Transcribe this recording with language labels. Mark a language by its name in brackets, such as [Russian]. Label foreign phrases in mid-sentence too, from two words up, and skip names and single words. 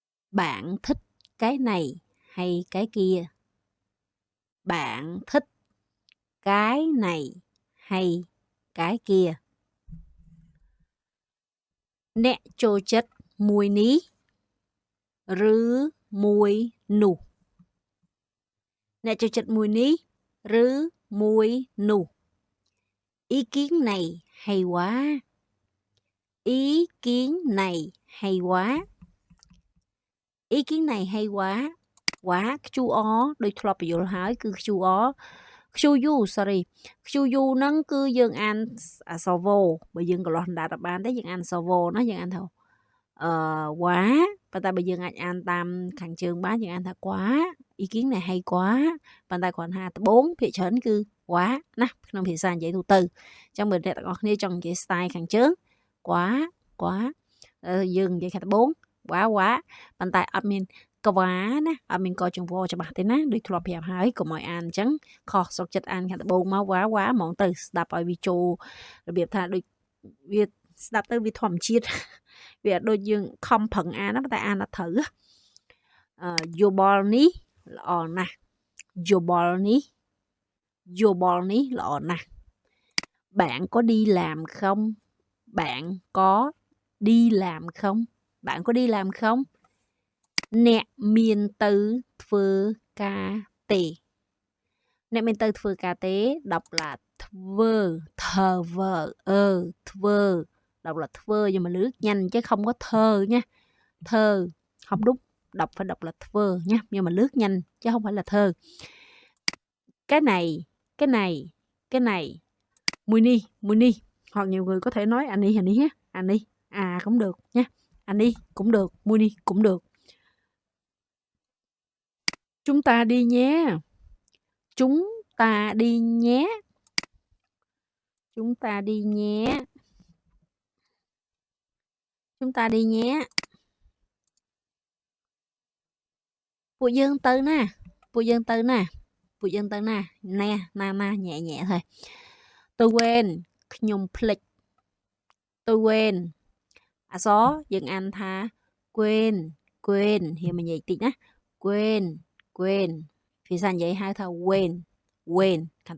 [Vietnamese] Bạn thích cái này hay cái kia? Bạn thích cái này hay cái kia? [Khmer] អ្នកចូលចិត្តមួយនេះឬមួយនោះ អ្នកចូលចិត្តមួយនេះឬមួយនោះ [Vietnamese] ý kiến này hay quá, ý kiến này hay quá, ý kiến này hay quá, quá [Khmer] ខ្ជូអដូចធ្លាប់បញ្យល់ហើយគឺខ្ជូអខ្ជូយូ sorry ខ្ជូយូ ហ្នឹងគឺយើងអានអក្សរវបើយើងកន្លោះអណ្ដាតអត់បានទេយើងអានអក្សរវណាយើងអានថាវ៉ាប៉ុន្តែបើយើងអាចអានតាមខាងជើងបានយើងអានថា [Vietnamese] quá ý kiến này hay quá [Khmer] ប៉ុន្តែគ្រាន់ថាត្បូងភាគច្រើនគឺវ៉ាណាក្នុងភាសានិយាយទូទៅអញ្ចឹងបើអ្នកទាំងអស់ គ្នាចង់និយាយ style ខាងជើង [Vietnamese] quá quá [Khmer] យើងនិយាយខាងត្បូងវ៉ាវ៉ាប៉ុន្តែអត់មានក្វាណាអត់មានកចង្វរច្បាស់ទេណាដូចធ្លាប់ប្រាប់ហើយកុំឲ្យអានអញ្ចឹងខុសសុកចិត្តអានខាងត្បូងមកវ៉ាវ៉ាហ្មងទៅស្ដាប់ឲ្យវាចូលរបៀបថាដូចវាស្ដាប់ទៅវាធម្មជាតិវាដូចយើងខំប្រឹងអានតែអានអត់ត្រូវយោបល់នេះល្អណាស់យោបល់នេះ ល្អណាស់ [Vietnamese] bạn có đi làm không bạn có đi làm không bạn có đi làm không [Khmer] អ្នកមានទៅធ្វើការទេអ្នកមានទៅធ្វើការទេដប់ [Vietnamese] là ធ្វើ ធ្វើ đọc là ធ្វើ nhưng mà lướt nhanh chứ không có thơ nha thơ không đúng đọc phải đọc là ធ្វើ nha nhưng mà lướt nhanh chứ không phải là thơ cái này mùi ni hoặc nhiều người có thể nói anh đi à cũng được nha anh đi cũng được mùi ni cũng được chúng ta đi nhé chúng ta đi nhé chúng ta đi nhé chúng ta đi nhé [Khmer] ពួកយើងទៅណាពួកយើងទៅណាពួកយើងទៅណាណែណាញ៉ែthôi ទៅវេនខ្ញុំភ្លេចទៅវេនអ សយើងអានថា [Vietnamese] quên quên [Khmer] ហ៊ាននិយាយតិចណា [Vietnamese] quên quên [Khmer] ភាសានិយាយហៅថា [Vietnamese] quên quên [Khmer] ខាង